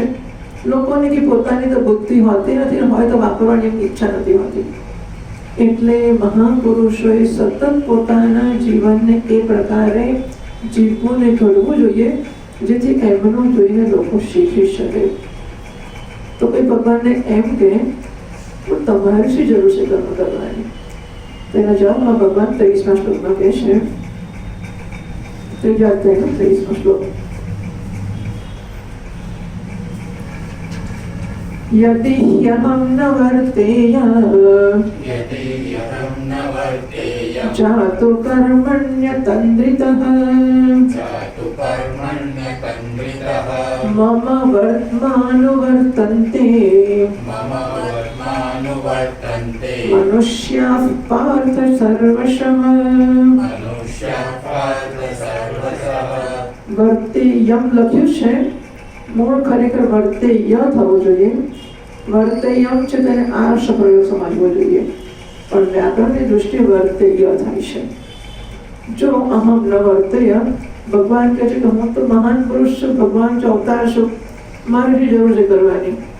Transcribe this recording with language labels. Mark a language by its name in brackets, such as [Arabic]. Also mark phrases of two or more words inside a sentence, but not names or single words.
[Gujarati] લોકોની કે પોતાની તો બુદ્ધિ હોતી નથી, હોય તો વાપરવાની એમની ઈચ્છા નથી હોતી, એટલે મહાપુરુષોએ સતત પોતાના જીવનને એ પ્રકારે જીવવું ને ઘડવું જોઈએ જેથી એમનું જોઈને લોકો શીખી શકે। તો કોઈ ભગવાનને એમ કે તમારી શી જરૂર છે કર્મ કરવાની? તેના જવાબમાં ભગવાન 23મા શ્લોકમાં કહે છે, ત્રીજા અધ્યાયનો 23મો શ્લોક, [Sanskrit] यदि ह्यहं न वर्तेय जातु कर्मण्यतन्द्रितः मम वर्त्मानुवर्तन्ते मनुष्याः पार्थ सर्वशः। [Gujarati] વર્તેયમ લખ્યું છે, મૂળ ખરેખર વર્તેય થવો જોઈએ, વર્તેયમ છે તેને આર્ષ પ્રયોગ સમજવો જોઈએ, પણ વ્યાકરણની દૃષ્ટિએ વર્તેય થાય છે। જો અહમ ન વર્તેય, ભગવાન કહે છે કે હું તો મહાન પુરુષ છું, ભગવાન જો અવતાર છું, મારે શી જરૂર છે કરવાની?